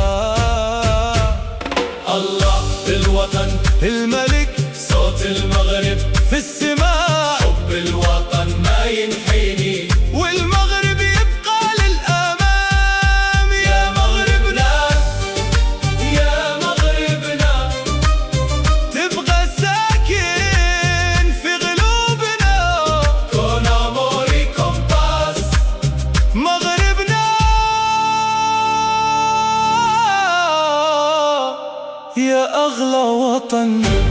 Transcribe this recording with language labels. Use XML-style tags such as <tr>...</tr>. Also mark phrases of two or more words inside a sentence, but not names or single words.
<ar>الله بالوطن الملك، صوت المغرب في السماء، حب الوطن ما ينحيني، والمغرب يبقى للأمام. يا مغربنا يا مغربنا، تبقى ساكن في قلوبنا،</ar> <es>con amor y con paz،</es> <ar>مغربنا يا أغلى وطن.</ar>